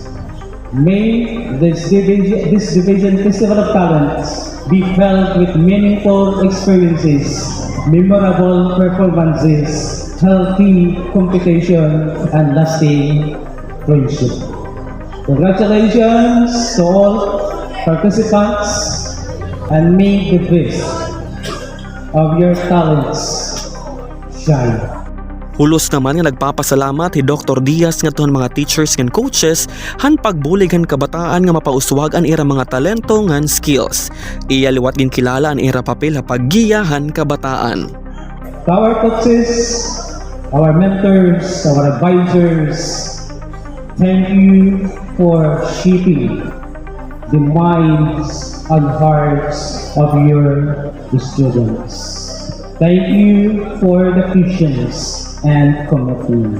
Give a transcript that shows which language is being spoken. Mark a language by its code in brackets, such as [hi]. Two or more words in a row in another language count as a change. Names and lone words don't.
[en] May this division Festival of Talents be filled with meaningful experiences, memorable performances, healthy competition, and lasting friendship. Congratulations to all participants and make the best of your talents shine. [war] Hulos naman nga nagpapasalamat si Dr. Diaz nga tuhang mga teachers ngan coaches han pagbulig han kabataan nga mapauswag ang ira mga talento ngan skills. Iya liwat gin kilala ang ira papel ha paggiya han kabataan. [en] To our coaches, our mentors, our advisors, thank you for shaping the minds and hearts of your students. Thank you for the patience and commitment.